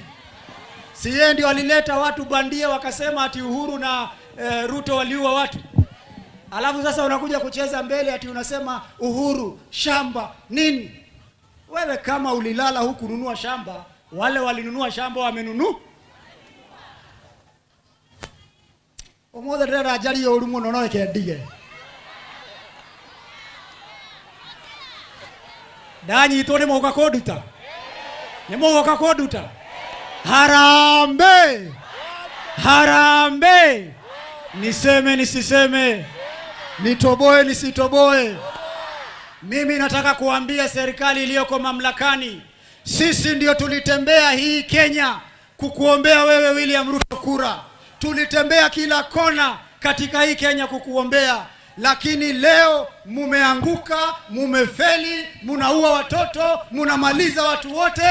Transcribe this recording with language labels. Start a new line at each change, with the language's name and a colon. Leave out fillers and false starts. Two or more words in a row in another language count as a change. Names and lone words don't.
Swahili: Si yeye ndio alileta watu bandia wakasema ati Uhuru na Ruto waliua watu? Alafu sasa unakuja kucheza mbele ati unasema Uhuru shamba nini? Wewe kama ulilala huku nunua shamba, wale walinunua shamba wamenunua.
Kikuyu: Omothe ndĩrenda njari ũru mũno no reke ndige. Ndanyitwo nĩ mũgoka kũnduta. Nĩ mũgoka kũnduta. Harambe!
Swahili: Harambe! Niseme nisiseme, nitoboe nisitoboe. Mimi nataka kuambia serikali iliyoko mamlakani, sisi ndio tulitembea hii Kenya kukuombea wewe William Ruto kura. Tulitembea kila kona katika hii Kenya kukuombea, lakini leo mumeanguka, mumefeli, munaua watoto, munamaliza watu wote.